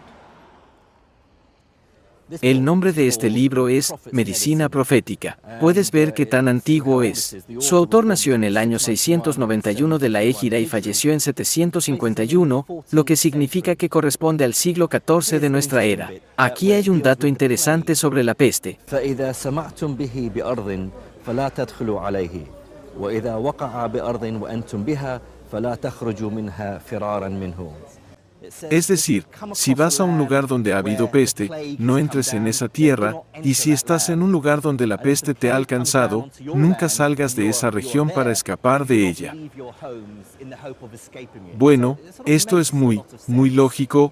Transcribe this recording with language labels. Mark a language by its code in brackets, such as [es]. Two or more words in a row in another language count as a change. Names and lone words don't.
[es] El nombre de este libro es Medicina Profética. Puedes ver qué tan antiguo es. Su autor nació en el año 691 de la Égira y falleció en 751, lo que significa que corresponde al siglo XIV de nuestra era. Aquí hay un dato interesante sobre la peste. [ar] فلا تدخلوا عليه وإذا وقع بأرض وأنتم بها فلا تخرجوا منها فرارا منه. [es] Es decir, si vas a un lugar donde ha habido peste, no entres en esa tierra, y si estás en un lugar donde la peste te ha alcanzado, nunca salgas de esa región para escapar de ella. Bueno, esto es muy lógico.